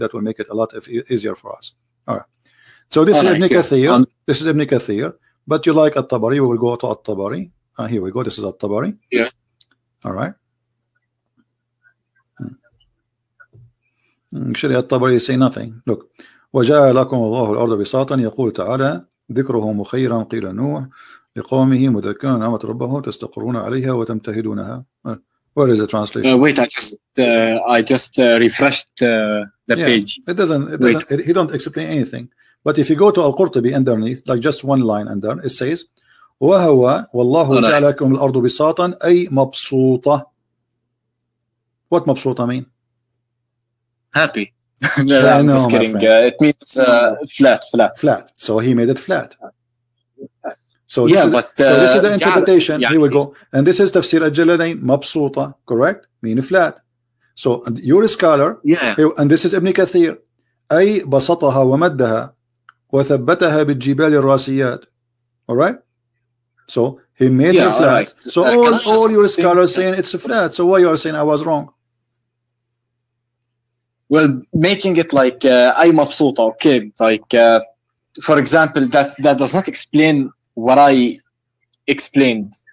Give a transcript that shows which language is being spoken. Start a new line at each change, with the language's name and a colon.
English: That will make it a lot easier for us. All right. So this is Ibn Kathir. This is Ibn Kathir. But you like At-Tabari, we will go to At-Tabari. Here we go. This is At-Tabari. Yeah. All right. Actually, At-Tabari say nothing. Look.
Arabic: وجعل لكم الله الأرض بساطا يقول تعالى ذكره مخيرا قيل نوح لقومه مذكرا نعمة ربه تستقرون عليها وتمتهدونها.
English: Where is the translation? Wait, I just refreshed the page. It doesn't. He don't explain anything. But if you go to Al-Qurtubi underneath, like just one line under, it says
Arabic: وهو والله جعل لكم الأرض بساطا أي مبسوطة.
English: What مبسوطة mean? Happy. No, I'm just kidding. It means flat. So he made it flat. So yeah, so this is the interpretation. Here we go. And this is Tafsir al-Jalalain, mabsuta, correct? Meaning flat. So you're a scholar. Yeah. And this is Ibn Kathir.
Arabic: أي بسطها ومدها وثبتها بالجبال الراسيات.
English: All right? So he made it flat. Right. So all your scholars saying it's flat. So why you are saying I was wrong? Well, making it like
Arabic: أي مبسوطة,
English: okay. Like for example, that does not explain what I explained.